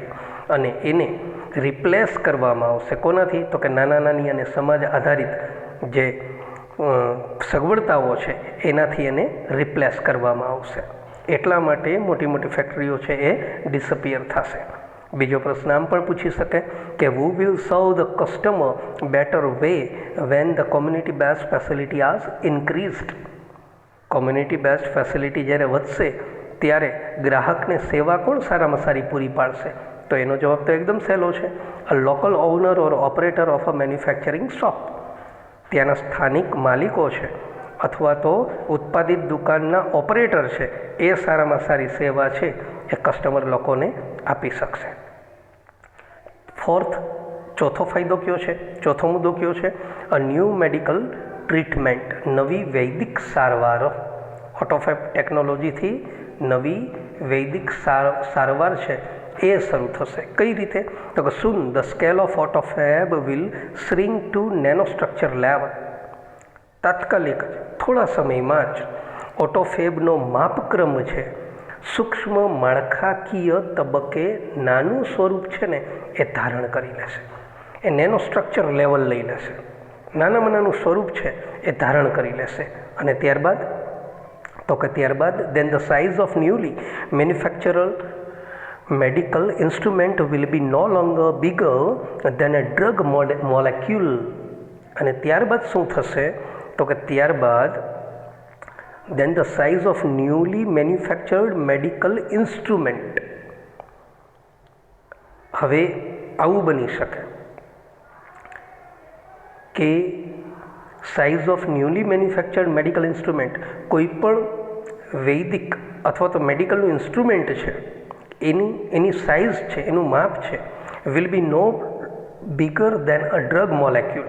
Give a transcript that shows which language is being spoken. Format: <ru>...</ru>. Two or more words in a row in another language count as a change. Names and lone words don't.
<gu>અને એને રિપ્લેસ કરવામાં આવશે કોનાથી? તો કે નાની અને સમાજ આધારિત જે સગવડતાઓ છે એનાથી એને રિપ્લેસ કરવામાં આવશે. એટલા માટે મોટી મોટી ફેક્ટરીઓ છે એ ડિસઅપિયર થશે. બીજો પ્રશ્ન આમ પણ પૂછી શકે કે</gu> <en>who will serve the customer better way when the community based facility has increased? community based facility</en> <gu>જ્યારે વધશે ત્યારે ગ્રાહકને સેવા કોણ સારામાં સારી પૂરી પાડશે? તો એનો જવાબ તો એકદમ સહેલો છે,</gu> <en>a local owner or operator of a manufacturing shop.</en> <gu>ત્યાંના સ્થાનિક માલિકો છે અથવા તો ઉત્પાદિત દુકાનના ઓપરેટર છે એ સારામાં સારી સેવા છે એ કસ્ટમર લોકોને આપી શકશે. ચોથો ફાયદો કયો છે? ચોથો મુદ્દો કયો છે?</gu> <en>a new medical treatment,</en> <gu>નવી વૈદિક સારવાર. ઓટોફેબ ટેકનોલોજીથી નવી વૈદિક સારવાર છે એ શરૂ થશે. કઈ રીતે? તો કે</gu> <en>soon the scale of autofab will shrink to nanostructure level.</en> <gu>તાત્કાલિક થોડા સમયમાં જ ઓટોફેબનો માપક્રમ છે સૂક્ષ્મ માળખાકીય તબક્કે નાનું સ્વરૂપ છે ને એ ધારણ કરી લેશે. એ</gu> <en>nano structure level</en> <gu>લઈ લેશે, નાનામાં નાનું સ્વરૂપ છે એ ધારણ કરી લેશે. અને ત્યારબાદ</gu> <en>then the size of newly manufactured medical instrument will be no longer bigger than a drug molecule.</en> <gu>અને ત્યારબાદ શું થશે? તો કે ત્યારબાદ</gu> <en>then the size of newly manufactured medical instrument.</en> <gu>હવે આવું બની શકે કે</gu> <en>size of newly manufactured medical instrument,</en> <gu>કોઈ પણ વૈદિક અથવા તો મેડિકલનું ઇન્સ્ટ્રુમેન્ટ છે એની સાઇઝ છે, એનું માપ છે,</gu> <en>will be no bigger than a drug molecule.</en>